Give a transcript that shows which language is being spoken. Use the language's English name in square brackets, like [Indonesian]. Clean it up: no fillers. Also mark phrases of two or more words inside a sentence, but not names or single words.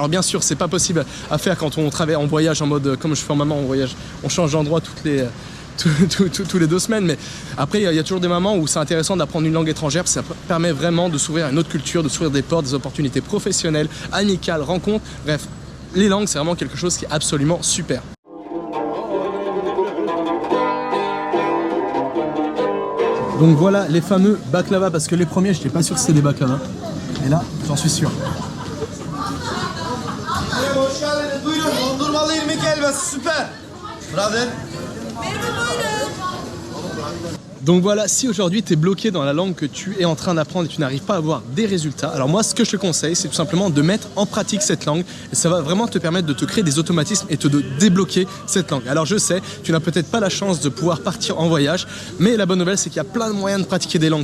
[French] Alors bien sûr c'est pas possible à faire quand on voyage en mode comme je fais en maman, on change d'endroit tous les 2 semaines, mais après il y a toujours des moments où c'est intéressant d'apprendre une langue étrangère, ça permet vraiment de s'ouvrir à une autre culture, de s'ouvrir des portes, des opportunités professionnelles, amicales, rencontres, bref, les langues c'est vraiment quelque chose qui est absolument super. Donc voilà les fameux baklava, parce que les premiers j'étais pas sûr que c'était des baklava, et là j'en suis sûr. [Turkish] Hoş geldiniz. Buyurun. Dondurmalı irmik helvası. Süper. [English] Brother. [French] Donc voilà, si aujourd'hui tu es bloqué dans la langue que tu es en train d'apprendre et tu n'arrives pas à avoir des résultats, alors moi ce que je te conseille c'est tout simplement de mettre en pratique cette langue, et ça va vraiment te permettre de te créer des automatismes et de débloquer cette langue. Alors je sais, tu n'as peut-être pas la chance de pouvoir partir en voyage, mais la bonne nouvelle c'est qu'il y a plein de moyens de pratiquer des langues.